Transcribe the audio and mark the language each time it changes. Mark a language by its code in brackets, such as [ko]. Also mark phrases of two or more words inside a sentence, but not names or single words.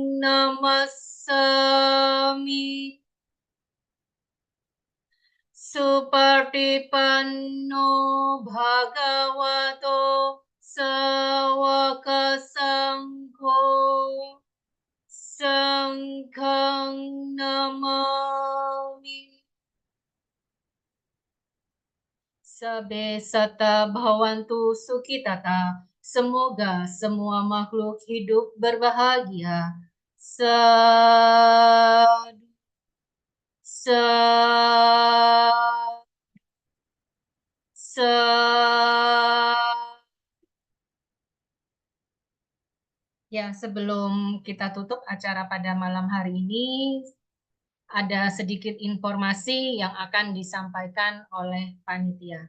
[pi] Namassami Supartipanno Bhagavato Sawaka Sangho Sangkhang Namami Sabe sata bhavantu sukhitata. [id] Semoga semua makhluk hidup berbahagia. Sadu. Ya, sebelum kita tutup acara pada malam hari ini, ada sedikit informasi yang akan disampaikan oleh panitia.